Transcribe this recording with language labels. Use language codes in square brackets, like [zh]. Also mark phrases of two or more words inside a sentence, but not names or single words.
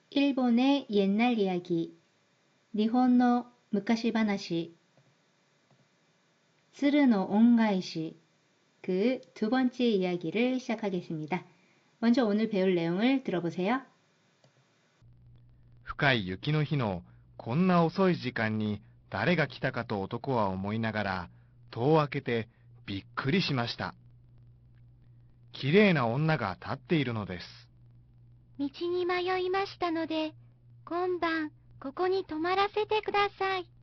[ko] 일본의 옛날 이야기, [ja] 日本の昔話、鶴の恩返し, [ko] 그 두 번째 이야기를 시작하겠습니다. 먼저 오늘 배울 내용을 들어보세요. [ja] 深い雪の日のこんな遅い時間に誰が来たかと男は思いながら戸を開けてびっくりしました。きれいな女が立っているのです。道に迷いましたので、今晩ここに泊まらせてください。